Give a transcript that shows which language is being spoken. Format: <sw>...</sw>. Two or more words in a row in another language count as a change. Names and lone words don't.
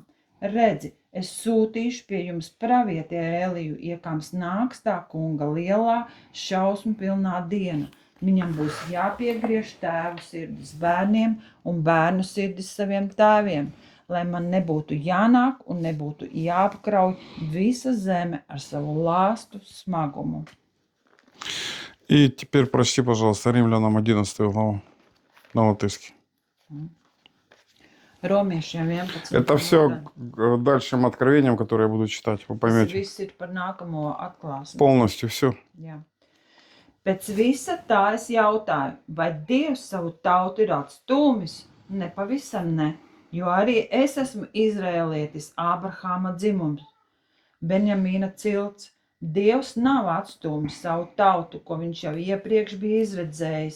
<lv>Redzi, es sūtīšu pie jums pravieti Ēliju, iekams nāks tā kunga lielā, šausmu pilnā diena. Viņam būs jāpiegriež tēvu sirdis bērniem un bērnu sirdis saviem tēviem, lai man nebūtu jānāk un nebūtu jāapkrauj visa zeme ar savu lāstu smagumu.</lv> <ru>И теперь прочти, пожалуйста, Римлянам 11 главу на латышский.</ru> <lv>Romiešiem 11.</lv> <ru>Это все</ru> <lv>nodaļa.</lv> <ru>к дальшим откровениям, которые я буду читать, вы</ru> <lv>Tas</lv> <ru>поймете.</ru> <lv>viss ir par nākamo atklāsmi.</lv> <ru>Полностью все.</ru> <lv>Jā. Pēc visa tā es jautāju, vai Dievs savu tautu ir atstūmis? Nepavisam ne, jo arī es esmu izrēlietis, Ābrahāma dzimums, Benjamīna cilts. Dievs nav atstūmis savu tautu, ko viņš jau iepriekš bija izredzējis.</lv>